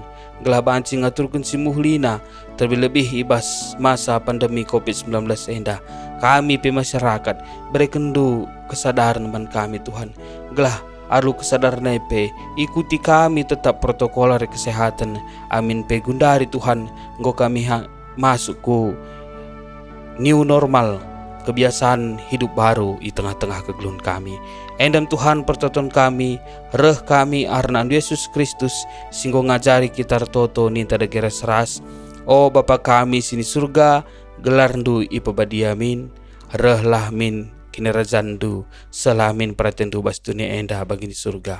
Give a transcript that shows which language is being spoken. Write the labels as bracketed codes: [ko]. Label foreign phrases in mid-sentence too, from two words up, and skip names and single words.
[btx] Gelah banci ngaturkan si muhlina, terlebih ibas masa pandemi COVID-19 enda. Kami pe masyarakat berikan du kesadaran man kami Tuhan. Gelah alu kesadaran pe ikuti kami tetap protokol kesehatan. Amin pe gundari Tuhan, engkau kami masuk ku [en] new normal, [id] kebiasaan hidup baru di tengah-tengah [btx] kegeluhan kami. Endam Tuhan pertonton kami, reh kami arna Yesus Kristus, singgo ngajari kita toto ninta degera seras. Oh Bapa kami sini surga, gelar ndu ipabadiamin, reh lah min kinerajandu, selamin pratendu bas dunia enda bagi di surga.